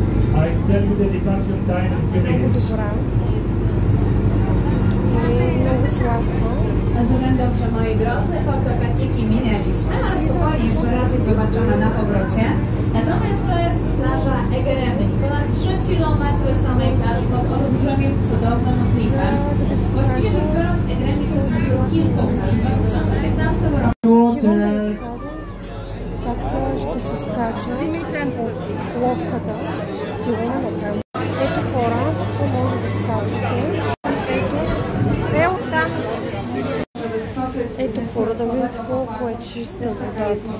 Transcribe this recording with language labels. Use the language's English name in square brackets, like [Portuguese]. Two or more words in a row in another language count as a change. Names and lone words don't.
[Polish] Много добра i много sławko. Rozumiem dobrze, moi drodzy, Porto Kaciki minęliśmy, ale spokojnie, jeszcze raz je zobaczymy na powrocie. Natomiast to jest plaża Egeremni, ponad 3 km samej plaży pod olbrzymim, cudownym klifem. Właściwie rzecz biorąc, Egeremni to jest zbiór kilku plaż. W 2015 roku [Bulgarian] как ще се скача от лодката. Ето хора, какво може да скачате. Ето оттам. Ето хора, да видите колко е чиста водата.